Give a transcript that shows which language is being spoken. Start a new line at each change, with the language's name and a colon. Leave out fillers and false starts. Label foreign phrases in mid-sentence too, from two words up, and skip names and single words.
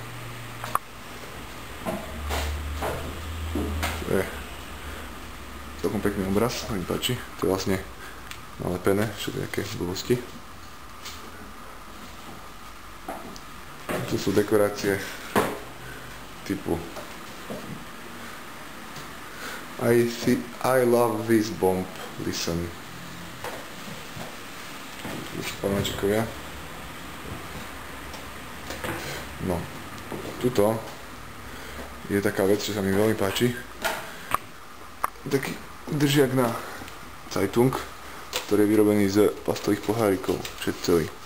Slovak: Tu je celkom pekný obraz, mi páči. To je vlastne nalepené, všetké blbosti. Tu sú dekorácie typu
English: I love this bomb, listen.
Slovak: Tu sú panáčikovia. No, tuto je taká vec, čo sa mi veľmi páči. Taký držiak na Zeitung, ktorý je vyrobený z plastových pohárikov, všetci celý.